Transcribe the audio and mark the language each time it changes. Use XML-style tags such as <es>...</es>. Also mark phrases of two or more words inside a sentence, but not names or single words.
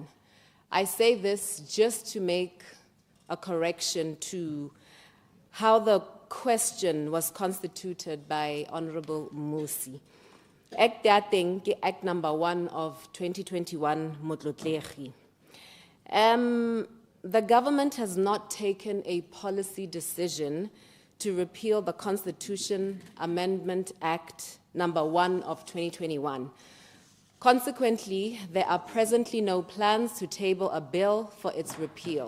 <en>I say this just to make a correction to how the question was constituted by Honorable Musi.</en> <st>Act ya teng ke</st> <en>Act number 1 of 2021</en> <st>motlotlegi.</st> <en>The government has not taken a policy decision to repeal the Constitution Amendment Act number 1 of 2021. Consequently, there are presently no plans to table a bill for its repeal.</en>